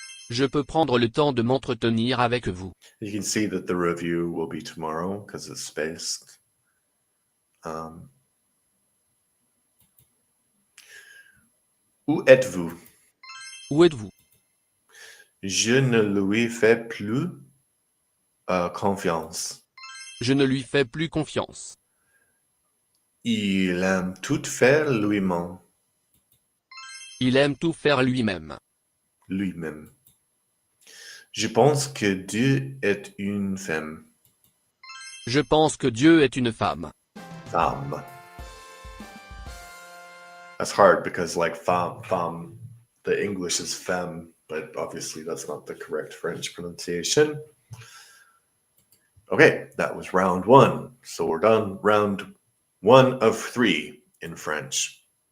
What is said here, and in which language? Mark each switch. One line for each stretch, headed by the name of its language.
French: Je peux prendre le temps de m'entretenir avec vous.
English: You can see that the review will be tomorrow because it's spaced.
French: Où êtes-vous? Où êtes-vous? Je ne lui fais plus confiance. Je ne lui fais plus confiance. Il aime tout faire lui-même. Il aime tout faire lui-même. Lui-même. Je pense que Dieu est une femme. Je pense que Dieu est une femme. Femme.
English: That's hard because like femme, the English is femme, but obviously that's not the correct French pronunciation. Okay, that was round one. So we're done round 1 of 3 in French.